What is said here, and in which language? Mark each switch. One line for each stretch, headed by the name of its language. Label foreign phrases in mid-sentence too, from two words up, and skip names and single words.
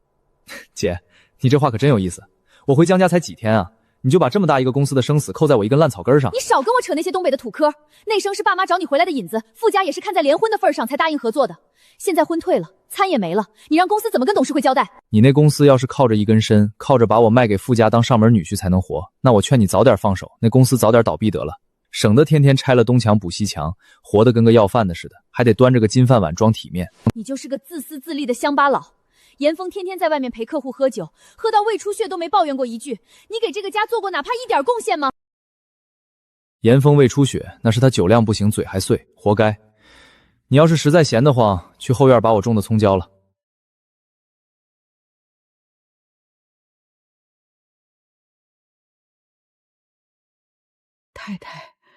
Chinese: 姐，你這話可真有意思，我回江家才幾天啊，你就把這麼大一個公司的生死扣在我一根爛草根上？你少跟我扯那些東北的土嗑，那生是爸媽找你回來的引子，傅家也是看在聯婚的份上才答應合作的，現在婚退了，參也沒了，你讓公司怎麼跟董事會交代？你那公司要是靠着一根參，靠着把我賣給傅家當上門女婿才能活，那我勸你早點放手，那公司早點倒閉得了，省得天天拆了東牆補西牆，活得跟個要飯的似的，還得端着個金飯碗裝體面。你就是個自私自利的鄉巴佬。嚴峰天天在外面陪客戶喝酒，喝到胃出血都沒抱怨過一句，你給這個家做過哪怕一點貢獻嗎？嚴峰胃出血，那是他酒量不行，嘴還碎，活該。你要是實在閒得慌，去後院把我種的蔥澆了。太太，